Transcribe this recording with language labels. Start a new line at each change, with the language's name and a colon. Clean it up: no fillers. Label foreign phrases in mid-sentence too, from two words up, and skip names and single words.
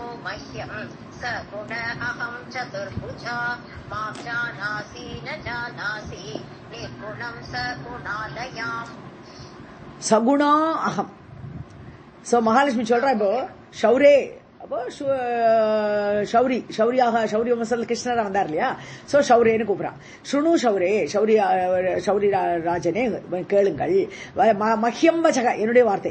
Sanskrit: मह्यम् स गुण अहं चतुर्भुजा मां जानासि न जानासि निर्गुणं स गुणालयाम्. सगुणा अहम्.
Tamil: சோ மகாலட்சுமி சொல்றா, இப்போ ஷௌரே அப்போ ஷௌரி வம்சல் கிருஷ்ணர் வந்தார் இல்லையா, சோ ஷௌரேன்னு கூப்பிடுறான்.
Sanskrit: शृणु शौरे,
Tamil: ஷௌரி ராஜனே கேளுங்கள்.
Sanskrit: मह्यम् वचः,
Tamil: என்னுடைய வார்த்தை.